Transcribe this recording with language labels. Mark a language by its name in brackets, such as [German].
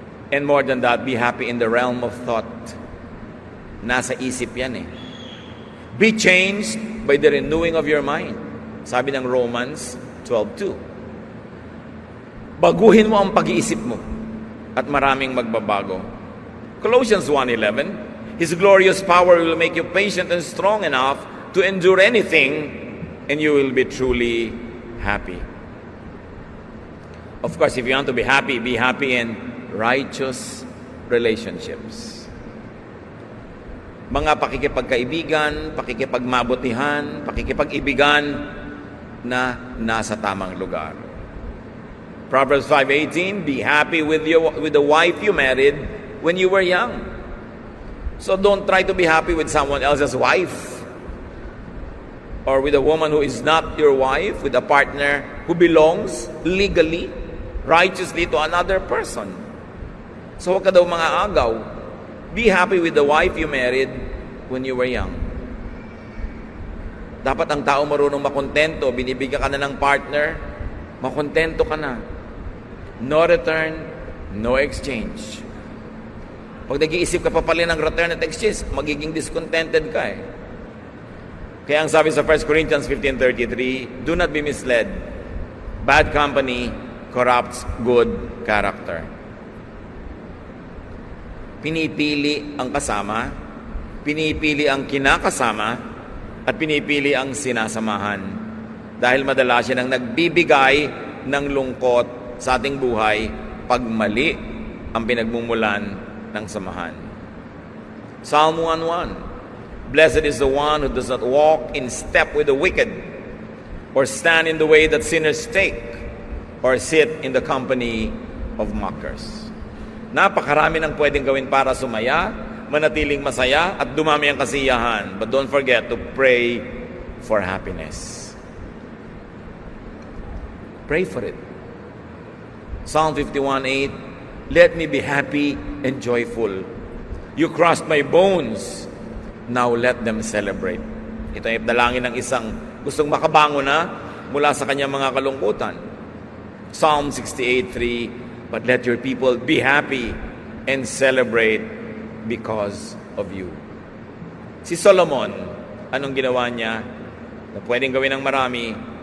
[English] And more than that, be happy in the realm of thought. [Filipino] Nasa isip yan eh. [English] Be changed by the renewing of your mind. [Filipino] Sabi ng Romans 12:2. Baguhin mo ang pag-iisip mo at maraming magbabago. [English] Colossians 1:11, His glorious power will make you patient and strong enough to endure anything, and you will be truly happy. Of course, if you want to be happy in righteous relationships. [Filipino] Mga pakikipagkaibigan, pakikipagmabutihan, pakikipag-ibigan na nasa tamang lugar. [English] Proverbs 5:18, be happy with the wife you married when you were young. So don't try to be happy with someone else's wife or with a woman who is not your wife, with a partner who belongs legally, righteously to another person. [Filipino] So huwag ka daw mga agaw. [English] Be happy with the wife you married when you were young. [Filipino] Dapat ang tao marunong makontento, binibigyan ka na ng partner, makontento ka na. [English] No return, no exchange. [Filipino] Pag nag-iisip ka pa pala ng return at exchange, magiging discontented ka eh. Kaya ang sabi sa 1 Corinthians 15:33, [English] do not be misled. Bad company corrupts good character. [Filipino] Pinipili ang kasama, pinipili ang kinakasama, at pinipili ang sinasamahan. Dahil madalas yan ang nagbibigay ng lungkot sa ating buhay pag mali ang pinagmumulan ng samahan. [English] Psalm 1:1, Blessed is the one who does not walk in step with the wicked, or stand in the way that sinners take, or sit in the company of mockers. [Filipino] Napakarami ng pwedeng gawin para sumaya, manatiling masaya, at dumami ang kasiyahan. [English] But don't forget to pray for happiness. Pray for it. Psalm 51:8, let me be happy and joyful. You crushed my bones, Now let them celebrate. [Filipino] Ito ay dalangin ng isang gustong makabangon na mula sa kanyang mga kalungkutan. [English] Psalm 68:3, but let your people be happy and celebrate because of you. [Filipino] Si Solomon, anong ginawa niya na pwedeng gawin ng marami?